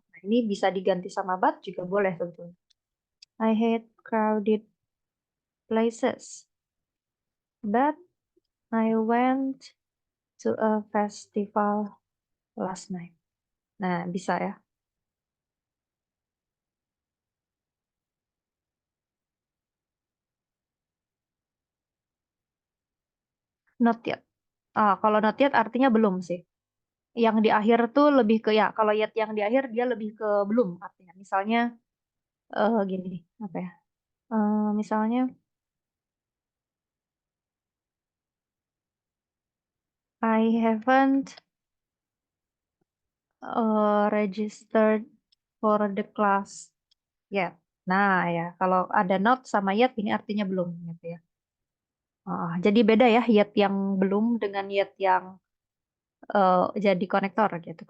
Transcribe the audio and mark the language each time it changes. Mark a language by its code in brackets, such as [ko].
[id] Nah, ini bisa diganti sama but juga boleh tentu. [en] I hate crowded places, but I went to a festival last night. [id] Nah, bisa ya. [en] Not yet. [id] Kalau not yet artinya belum sih. Yang di akhir tuh lebih ke ya, kalau yet yang di akhir dia lebih ke belum artinya. Misalnya gini, apa ya? Misalnya [en] I haven't registered for the class yet. [id] Nah, ya, kalau ada not sama yet ini artinya belum gitu ya. Jadi beda ya yet yang belum dengan yet yang jadi konektor gitu.